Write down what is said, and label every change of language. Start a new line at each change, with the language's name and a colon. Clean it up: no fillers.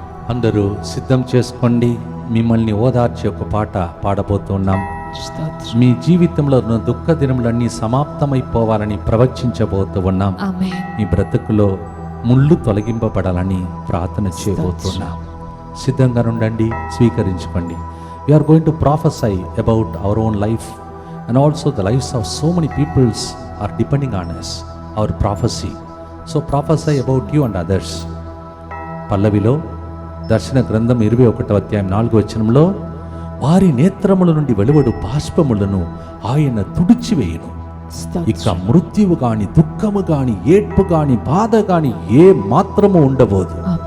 Telugu: అందరూ సిద్ధం చేసుకోండి. మిమ్మల్ని ఓదార్చి ఒక పాట పాడబోతున్నాం. మీ జీవితంలో ఉన్న దుఃఖ దినములన్నీ సమాప్తమైపోవాలని ప్రవచించబోతూ ఉన్నాం. మీ బ్రతుకులో ముళ్ళు తొలగింపబడాలని ప్రార్థన చేయబోతున్నాం. సిద్ధంగా ఉండండి, స్వీకరించుకోండి.
English: We are going to prophesy about our own life and also the lives of so many peoples are depending on us, our prophecy. So prophesy about you and others.
Telugu: పల్లవిలో దర్శన గ్రంథం 21వ అధ్యాయం 4వ వచనంలో, వారి నేత్రముల నుండి వెలువడు బాష్పములను ఆయన తుడిచివేయును. ఇక మృత్యువు గాని, దుఃఖము గాని, ఏడ్పు గాని, బాధ గాని ఏ మాత్రము ఉండబోదు.